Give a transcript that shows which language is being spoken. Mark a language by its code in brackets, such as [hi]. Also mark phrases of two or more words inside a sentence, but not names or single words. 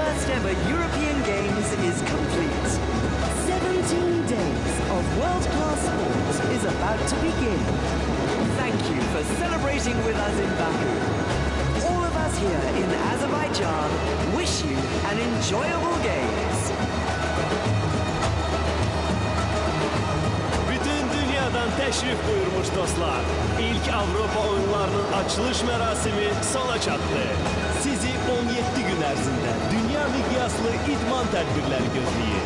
[en] ever European Games is complete. 17 days of world-class sport is about to begin. Thank you for celebrating with us in Baku. All of us here in Azerbaijan wish you an enjoyable games. [az] Bütün dünyadan təşrif buyurmuş dostlar. İlk Avropa oyunlarının açılış mərasimi sona çatdı. Sizi 17 gün ərzində dünya miqyaslı idman tədbirləri gözləyir.